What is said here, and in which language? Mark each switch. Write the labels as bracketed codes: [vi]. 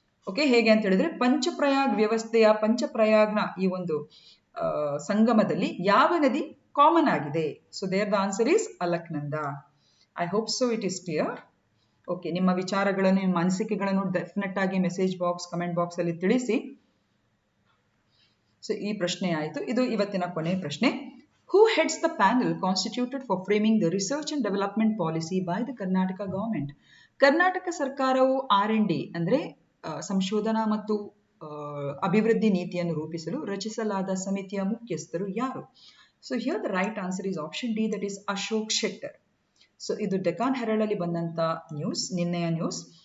[kn] Okay, ಹೇಗೆ ಅಂತ ಹೇಳಿದ್ರೆ ಪಂಚಪ್ರಯಾಗ್ ವ್ಯವಸ್ಥೆಯ ಪಂಚಪ್ರಯಾಗ್ನ ಈ ಒಂದು ಸಂಗಮದಲ್ಲಿ ಯಾವ ನದಿ ಕಾಮನ್ ಆಗಿದೆ? [en] So there the answer is Alaknanda. I hope so it is clear. [kn] Okay, ನಿಮ್ಮ ವಿಚಾರಗಳನ್ನು, ನಿಮ್ಮ ಅನಿಸಿಕೆಗಳನ್ನು ಡೆಫಿನೆಟ್ ಆಗಿ ಮೆಸೇಜ್ ಬಾಕ್ಸ್, ಕಮೆಂಟ್ ಬಾಕ್ಸ್ ಅಲ್ಲಿ ತಿಳಿಸಿ. ಸೊ ಈ ಪ್ರಶ್ನೆ ಆಯಿತು. ಇದು ಇವತ್ತಿನ ಕೊನೆಯ ಪ್ರಶ್ನೆ. [en] Who heads the panel constituted for framing the research and development policy by the Karnataka government? [kn] Karnataka ಸರ್ಕಾರವು R&D ಅಂದ್ರೆ ಸಂಶೋಧನಾ ಮತ್ತು ಅಭಿವೃದ್ಧಿ ನೀತಿಯನ್ನು ರೂಪಿಸಲು ರಚಿಸಲಾದ ಸಮಿತಿಯ ಮುಖ್ಯಸ್ಥರು ಯಾರು? [en] So here the right answer is option D, that is Ashok Shettar. [kn] So ಇದು ಡೆಕಾನ್ ಹೆರಾಲ್ಡ್ ಅಲ್ಲಿ ಬಂದಂತ ನ್ಯೂಸ್, ನಿನ್ನೆಯ ನ್ಯೂಸ್.